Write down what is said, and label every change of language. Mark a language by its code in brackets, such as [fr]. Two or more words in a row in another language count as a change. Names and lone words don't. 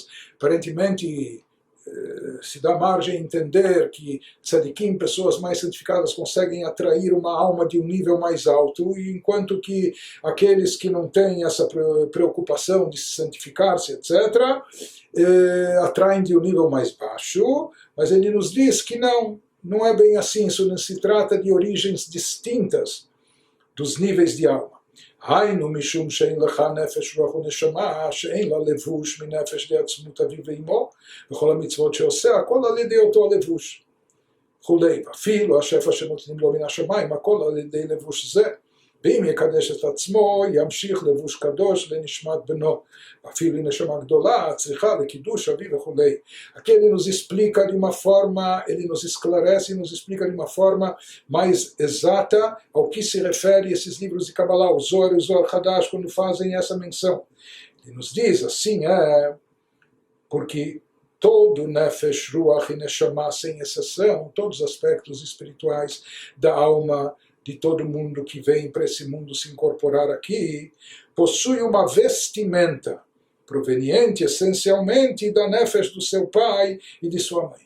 [pt] Aparentemente, se dá margem a entender que tzadikim, pessoas mais santificadas, conseguem atrair uma alma de um nível mais alto, enquanto que aqueles que não têm essa preocupação de se santificar-se, etc., atraem de um nível mais baixo. Mas ele nos diz que não é bem assim, isso não se trata de origens distintas dos níveis de alma. [he] היינו משום שאין לך נפש רוח ונשמה, שאין לה לבוש מנפש לעצמות אביו ואמו, וכל המצוות שעושה, הכל על ידי אותו לבוש. וכולי, ואפילו השפע שנותנים לו מן השמיים, הכל על ידי לבוש זה. ואם יקדש את עצמו, ימשיך לבוש קדוש לנשמת בנו. אפילו נשמה גדולה, צריכה לקידוש אביו וכולי. [pt] Aqui ele nos explica de uma forma, ele nos esclarece e nos explica de uma forma mais exata ao que se refere esses livros de Kabbalah, o Zohar e o Zohar Hadash, quando fazem essa menção. Ele nos diz assim, porque todo Nefesh, Ruach e Neshama, sem exceção, todos os aspectos espirituais da alma de todo mundo que vem para esse mundo se incorporar aqui, possui uma vestimenta proveniente essencialmente da nefesh do seu pai e de sua mãe.